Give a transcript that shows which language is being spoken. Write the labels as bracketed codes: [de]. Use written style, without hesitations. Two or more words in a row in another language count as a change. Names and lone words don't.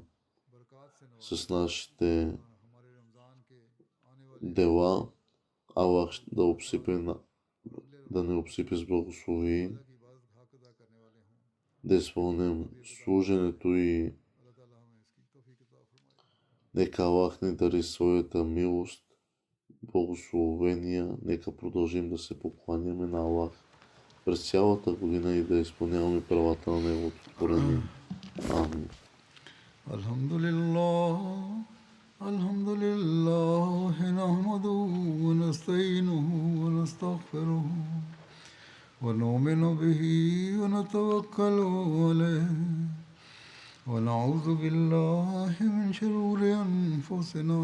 [bg] С нашите дела Аллах да не обсипе с благословие, да изпълним служенето и нека Аллах ни дари своята милост, благословения, нека продължим да се покланяме на Аллах през цялата година и да изпълняваме правата на Неговото творение. Амин. [ar] الحمد لله نحمده ونستعينه ونستغفره ونؤمن به ونتوكل عليه ونعوذ بالله من شرور أنفسنا